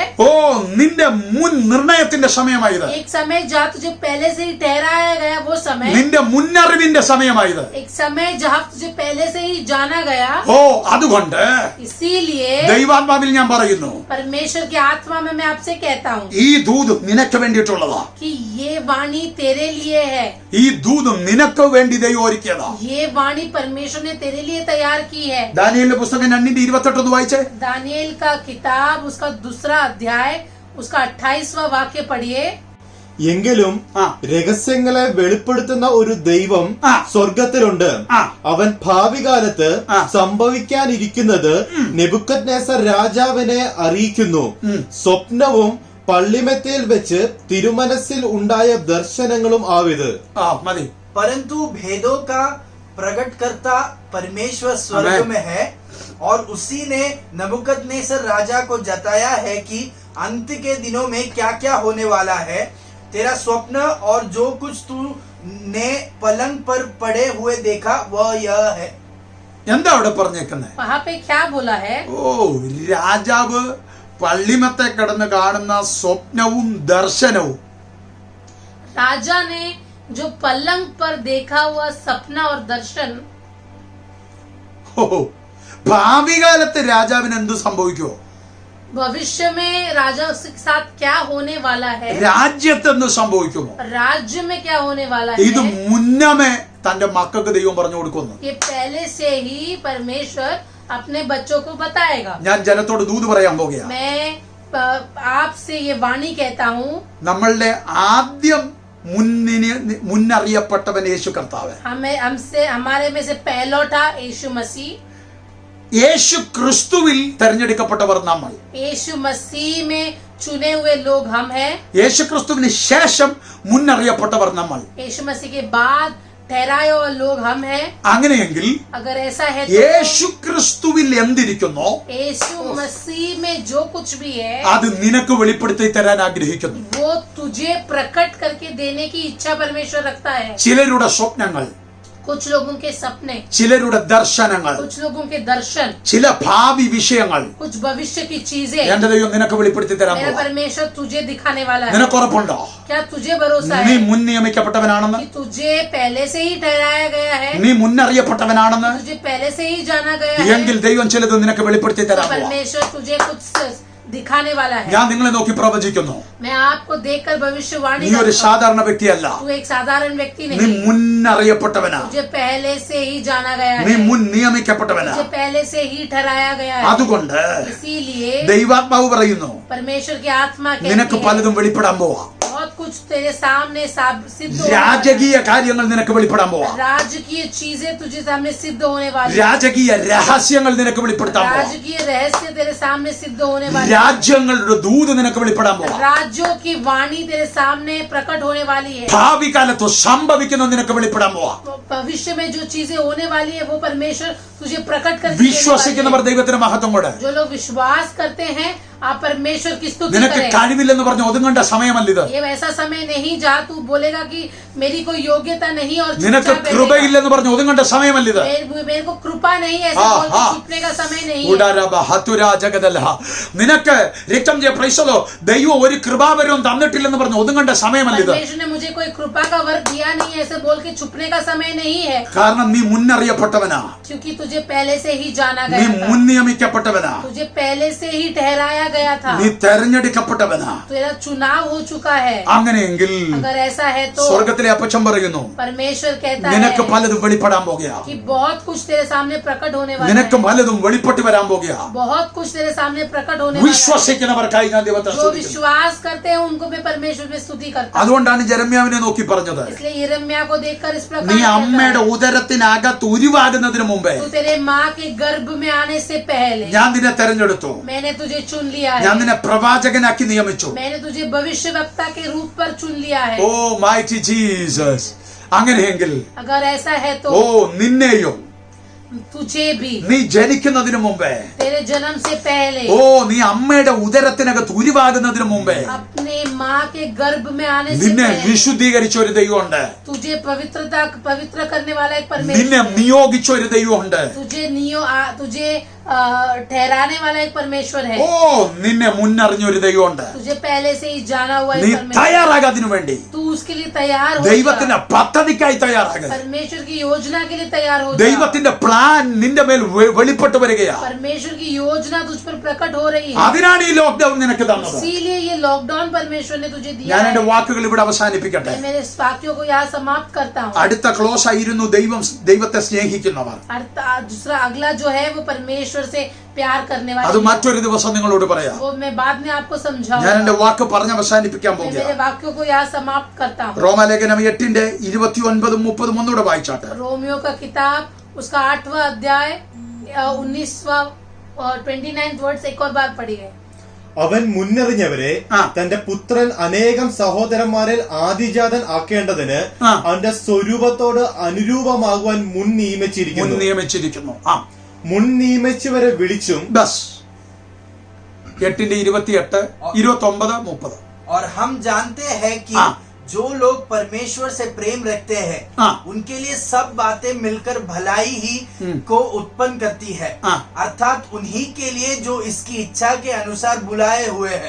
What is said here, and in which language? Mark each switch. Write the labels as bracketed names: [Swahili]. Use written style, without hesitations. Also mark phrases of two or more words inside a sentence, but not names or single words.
[Malayalam] ഓ നിന്റെ മുൻ നിർണയത്തിന്റെ സമയമായത്. [Hindi] एक समय जहाँ तुझे पहले से ही ठहराया गया वो समय, [Malayalam] നിന്റെ മുന്നറിവിന്റെ സമയമായത്. [Hindi] एक समय जहाँ तुझे पहले से ही जाना गया. [Malayalam] ഓ അതുകൊണ്ട് [Hindi] इसीलिए [Malayalam] ദൈവാത്മാവിൽ ഞാൻ പറയുന്നു, [Hindi] परमेश्वर की आत्मा में मैं आपसे कहता हूँ [Malayalam] ഈ ദൂത് നിനക്ക് വേണ്ടിയിട്ടുള്ളതാ. [Hindi] कि ये वाणी तेरे लिए है. [Malayalam] ഈ ദൂത് നിനക്ക് വേണ്ടി ദൈവം ഒരുക്കിയതാ. [Hindi] ये वाणी परमेश्वर ने तेरे लिए तैयार की है. [Malayalam] ദാനിയേലിന്റെ പുസ്തകം 2:28 വായിച്ചേ. [Hindi] दानिയേल का किताब उसका 2 अध्याय उसका 28वां वाक्य पढ़िए। [Malayalam] എങ്കിലും ആ. രഹസ്യങ്ങളെ വെളിപ്പെടുത്തുന്ന ഒരു ദൈവം ആ. സ്വർഗത്തിലുണ്ട്. ആ. അവൻ ഭാവി കാലത്ത് ആ. സംഭവിക്കാനിരിക്കുന്നത് നെബുക്കദ്നേസർ രാജാവിനെ അറിയിക്കുന്നു. സ്വപ്നവും പള്ളിമെത്തയിൽ വെച്ച് തിരുമനസ്സിൽ ഉണ്ടായ ദർശനങ്ങളും ആവിത്. മതി. [Hindi] परंतु भेदों का प्रकटकर्ता परमेश्वर स्वर्ग में है और उसी ने नबूकदनेस्सर राजा को जताया है कि अंत के दिनों में क्या क्या होने वाला है। तेरा स्वप्न और जो कुछ तू ने पलंग पर पड़े हुए देखा वह यह है। [Malayalam] എന്താ അവിടെ പറഞ്ഞേക്കുന്നത്? [Hindi] वहाँ पे क्या बोला है? [Malayalam] ഓ, രാജാവ് പള്ളിമത്തെ കിടന്ന് കാണുന്ന സ്വപ്നവും ദർശനവും. [Hindi] राजा ने जो पलंग पर देखा हुआ सपना और दर्शन, [Malayalam] ഓ, ഭാവി കാലത്ത് രാജാവിന് എന്ത് സംഭവിക്കുമോ? [Hindi] भविष्य में राजा के साथ क्या होने वाला है, [Malayalam] രാജ്യത്ത് എന്ത് സംഭവിക്കുമോ? [Hindi] राज्य में क्या होने वाला [Malayalam] ഇത് [Hindi] है, [Malayalam] മുന്നമേ തന്റെ മക്കൾക്ക് ദൈവം പറഞ്ഞു കൊടുക്കുന്നു. [Hindi] ये पहले से ही परमेश्वर अपने बच्चों को बताएगा। [Malayalam] ഞാൻ ജനത്തോട് ദൂത് പറയാൻ പോകുക. [Hindi] मैं आपसे ये वाणी कहता हूँ, [Malayalam] നമ്മളുടെ ആദ്യം മുന്നറിയപ്പെട്ടവൻ യേശു കർത്താവ്. [Hindi] हमारे में से पहला था यीशु मसीह। [Malayalam] യേശു ക്രിസ്തുവിൽ തെരഞ്ഞെടുക്കപ്പെട്ടവർ നമ്മൾ. [Hindi] यीशु मसीह में चुने हुए लोग हम हैं। [Malayalam] യേശു ക്രിസ്തുവിന് ശേഷം മുന്നറിയപ്പെട്ടവർ നമ്മൾ. [Hindi] यीशु मसीह के बाद ठहराए हुए लोग हम हैं। [Malayalam] അങ്ങനെയെങ്കിൽ [Hindi] अगर ऐसा है तो [Malayalam] യേശു ക്രിസ്തുവിൽ എന്തിരിക്കുന്നോ [Hindi] यीशु मसीह में जो कुछ भी है [Malayalam] അത് നിനക്ക് വെളിപ്പെടുത്തി തരാൻ ആഗ്രഹിക്കുന്നു. [Hindi] वो तुझे प्रकट करके देने की इच्छा परमेश्वर रखता है। [Malayalam] ചിലരുടെ സ്വപ്നങ്ങൾ, [Hindi] कुछ लोगों के सपने, [Malayalam] ചിലരുടെ ദർശനങ്ങൾ, [Hindi] कुछ लोगों के दर्शन, [Malayalam] ചില ഭാവി വിഷയങ്ങൾ [Hindi] कुछ भविष्य की चीजें [Malayalam] എന്റെ ദൈവം നിനക്ക് വെളിപ്പെടുത്തി തരാൻ [Hindi] मेरा [Malayalam] പോവാ. [Hindi] परमेश्वर तुझे दिखाने वाला है। [Malayalam] നിനക്ക് ഉറപ്പുണ്ടോ [Hindi] क्या तुझे भरोसा [Malayalam] നീ [Hindi] है [Malayalam] മുൻ നിയമിക്കപ്പെട്ടവനാണെന്ന്? [Hindi] कि तुझे पहले से ही ठहराया गया है, [Malayalam] നീ മുന്നറിയപ്പെട്ടവനാണെന്ന്? [Hindi] तुझे पहले से ही जाना गया [Malayalam] എങ്കിൽ [Hindi] है? [Malayalam] ദൈവം ചിലത് നിനക്ക് വെളിപ്പെടുത്തി [Hindi] तो [Malayalam] തരാൻ പോവാ. [Hindi] परमेश्वर तुझे कुछ दिखाने वाला है। [Malayalam] ഞാൻ നിങ്ങളെ നോക്കി പ്രവചിക്കുന്നു. [Hindi] मैं आपको देखकर भविष्यवाणी [Malayalam] നീ ഒരു [Hindi] करता हूं। [Malayalam] സാധാരണ വ്യക്തിയല്ല. [Hindi] तू एक साधारण व्यक्ति [Malayalam] നീ [Hindi] नहीं, [Malayalam] മുന്നറിയപ്പെട്ടവനാ. [Hindi] तुझे पहले से ही जाना गया [Malayalam] നീ [Hindi] है, [Malayalam] മുൻ നിയമിക്കപ്പെട്ടവനാ. [Hindi] तुझे पहले से ही ठहराया गया है। [Malayalam] അതുകൊണ്ട് [Hindi] इसीलिए [Malayalam] ദൈവാത്മാവ് പറയുന്നു [Hindi] परमेश्वर की आत्मा [Malayalam] നിനക്ക് [Hindi] कहती है [Malayalam] പലതും വെളിപ്പെടാൻ പോവാ. [Hindi] बहुत कुछ तेरे सामने सिद्ध होने वाला है। [Malayalam] രാജകീയ കാര്യങ്ങൾ നിനക്ക് വെളിപ്പെടാൻ പോവാ. [Hindi] राजकीय चीजें तुझे सामने सिद्ध होने वाली है। [Malayalam] രാജകീയ രഹസ്യങ്ങൾ നിനക്ക് വെളിപ്പെടുത്താൻ പോവാ. [Hindi] राजकीय रहस्य तेरे सामने सिद्ध होने वाली है। [Malayalam] രാജ്യങ്ങളുടെ ദൂത് നിനക്ക് വെളിപ്പെടാൻ പോവാ. [Hindi] राज्यों की वाणी तेरे सामने प्रकट होने वाली है। [Malayalam] ഭാവി കാലത്ത് സംഭവിക്കുന്ന നിനക്ക് വെളിപ്പെടാൻ പോവാ. [Hindi] भविष्य में जो चीजें होने वाली है वो परमेश्वर तुझे प्रकट करके देने वाली [Malayalam] വിശ്വസിക്കുന്നവർ [Hindi] है। [Malayalam] ദൈവത്തിന് മഹത്വം കൊടു. [Hindi] जो लोग विश्वास करते हैं आप परमेश्वर की स्तुति [Malayalam] നിനക്ക് [Hindi] करें। [Malayalam] കഴിവില്ലെന്ന് പറഞ്ഞ് ഒതുങ്ങേണ്ട സമയമല്ലിത്. [Hindi] ये वैसा समय नहीं जहाँ तू बोलेगा कि मेरी कोई योग्यता नहीं और [Malayalam] നിനക്ക് [Hindi] चुपचाप [Malayalam] കൃപയില്ലെന്ന് പറഞ്ഞ് ഒതുങ്ങേണ്ട സമയമല്ലിത്. [Hindi] मेरे को कृपा नहीं है ऐसे हाँ, बोल के हाँ। छुपने का समय नहीं है। ഉടരബ ഹതുരാ ജഗദലഹ. [Malayalam] നിനക്ക് രക്തം ചെയ്യ പ്രൈസലോ ദൈവം ഒരു കൃപാവരവും തന്നിട്ടില്ലെന്ന് പറഞ്ഞ് ഒതുങ്ങേണ്ട സമയമല്ലിത്. [Hindi] परमेश्वर ने मुझे कोई कृपा का वर्ग दिया नहीं है ऐसे बोल के छुपने का समय नहीं है, [Malayalam] കാരണം നീ മുന്നറിയപ്പെട്ടവനാ. [Hindi] क्योंकि तुझे पहले से ही जाना [Malayalam] നീ [Hindi] गया था, [Malayalam] മുൻ നിയമിക്കപ്പെട്ടവനാ. [Hindi] तुझे पहले से ही ठहराया गया था, [Malayalam] നീ തെരഞ്ഞെടുക്കപ്പെട്ടവനാ. [Hindi] तेरा चुनाव हो चुका है। [Malayalam] അങ്ങനെയെങ്കിൽ [Hindi] अगर ऐसा है तो [Malayalam] സ്വർഗത്തിലെ അപ്പച്ചൻ പറയുന്നു [Hindi] परमेश्वर कहता [Malayalam] നിനക്ക് [Hindi] है [Malayalam] പലതും വെളിപ്പെടാൻ പോകുക. [Hindi] कि बहुत कुछ तेरे सामने प्रकट होने वाला [Malayalam] നിനക്ക് [Hindi] है, [Malayalam] പലതും വെളിപ്പെട്ട് വരാൻ പോകുക. [Hindi] बहुत कुछ तेरे सामने प्रकट होने वाला है। [Malayalam] വിശ്വസിക്കുന്നവർക്കായി ഞാൻ ദൈവത്തെ [Hindi] जो [Malayalam] സ്തുതിക്കുന്നു. [Hindi] विश्वास करते हैं उनको मैं परमेश्वर में स्तुति करता हूँ। [Malayalam] അതുകൊണ്ടാണ് ജെരമ്യാവിനെ നോക്കി പറഞ്ഞത് [Hindi] इसलिए यिर्मयाह को देखकर इस प्रकार [Malayalam] നീ [Hindi] कहता [Malayalam] അമ്മയുടെ [Hindi] है, [Malayalam] ഉദരത്തിനകത്ത് ഉരുവാകുന്നതിന് മുമ്പേ [Hindi] तू तेरे माँ के गर्भ में आने से पहले [Malayalam] ഞാൻ നിന്നെ തെരഞ്ഞെടുത്തു. [Hindi] मैंने तुझे चुन लिया [Malayalam] ഞാൻ [Hindi] है, [Malayalam] നിന്നെ പ്രവാചകനാക്കി നിയമിച്ചു. [Hindi] मैंने तुझे भविष्यवक्ता के रूप पर चुन लिया है। [Malayalam] ഓ [English] Mighty Jesus. [Malayalam] അങ്ങനെയെങ്കിൽ [Hindi] अगर ऐसा है तो [Malayalam] ഓ നിന്നെയും [Hindi] तुझे भी [Malayalam] നീ ജനിക്കുന്നതിന് മുമ്പേ [Hindi] तेरे जन्म से पहले [Malayalam] ഓ നീ അമ്മയുടെ ഉദരത്തിനകത്ത് ഉരുവാകുന്നതിന് മുമ്പേ [Hindi] अपने माँ के गर्भ में आने से [Malayalam] നിന്നെ [Hindi] पहले [Malayalam] വിശുദ്ധീകരിച്ച ഒരു ദൈവമുണ്ട്. [Hindi] तुझे पवित्र करने वाला एक [Malayalam] നിന്നെ [Hindi] परमेश्वर, [Malayalam] നിയോഗിച്ച ഒരു ദൈവമുണ്ട്. [Hindi] तुझे ठहराने वाला एक परमेश्वर है, [Malayalam] ഓ നിന്നെ മുന്നറിഞ്ഞ ഒരു ദൈവമുണ്ട്. [Hindi] तुझे पहले से ही जाना हुआ [Malayalam] നീ [Hindi] एक परमेश्वर। [Malayalam] തയ്യാറാകാതിനു വേണ്ടി [Hindi] तू उसके लिए तैयार हो [Malayalam] ദൈവത്തിന്റെ [Hindi] जा। [Malayalam] പദ്ധതിക്കായി തയ്യാറാക. [Hindi] परमेश्वर की योजना के लिए तैयार हो जा। [Malayalam] ദൈവത്തിന്റെ പ്ലാൻ നിന്റെ മേൽ വെളിപ്പെട്ട് വരികയാ. [Hindi] परमेश्वर की योजना तुझ पर प्रकट हो रही है, [Malayalam] അതിനാണ് ഈ ലോക്ക്ഡൌൺ നിനക്ക് തന്നത്. [Hindi] इसीलिए ये लॉकडाउन परमेश्वर ने तुझे दिया [Malayalam] ഞാൻ എന്റെ [Hindi] है। [Malayalam] വാക്കുകൾ ഇവിടെ അവസാനിപ്പിക്കട്ടെ. [Hindi] मैं मेरे वाक्यों को यहाँ समाप्त करता हूँ। [Malayalam] അടുത്ത ക്ലോസ് ആയിരുന്നു ദൈവത്തെ സ്നേഹിക്കുന്നവർ. [Hindi] दूसरा अगला जो है वो परमेश्वर परमेश्वर से प्यार करने [Malayalam] അത് [Hindi] वाले, [Malayalam] മറ്റൊരു ദിവസം നിങ്ങളോട് പറയാം. [Hindi] वो मैं बाद में आपको [Malayalam] ഞാൻ [Hindi] समझाऊंगा. [Malayalam] എന്റെ വാക്ക് പറഞ്ഞ് അവസാനിപ്പിക്കാൻ [Hindi] मैं मेरे [Malayalam] പോകുകയാണ്. [Hindi] वाक्यों को यहाँ समाप्त करता हूँ. [Malayalam] റോമാലേഖനം 8:29-30 ഒന്നുകൂടെ വായിച്ചാട്ടെ. [Hindi] रोमियो का किताब उसका 8वां अध्याय 19वां और 29th वर्ड्स एक और बार पढ़िए. [Malayalam] അവൻ മുന്നറിഞ്ഞവരെ തന്റെ പുത്രൻ അനേകം സഹോദരന്മാരിൽ ആദിജാതൻ ആക്കേണ്ടതിന് അവന്റെ സ്വരൂപത്തോട് അനുരൂപമാകുവാൻ മുൻ നിയമിച്ചിരിക്കുന്നു. മുൻ നിയമിച്ചവരെ വിളിച്ചും. ബസ് 8:28-29-30. [Hindi] और हम जानते हैं कि जो लोग परमेश्वर से प्रेम रखते हैं उनके लिए सब बातें मिलकर भलाई ही को उत्पन्न करती है, अर्थात उन्हीं के लिए जो इसकी इच्छा के अनुसार बुलाए हुए हैं.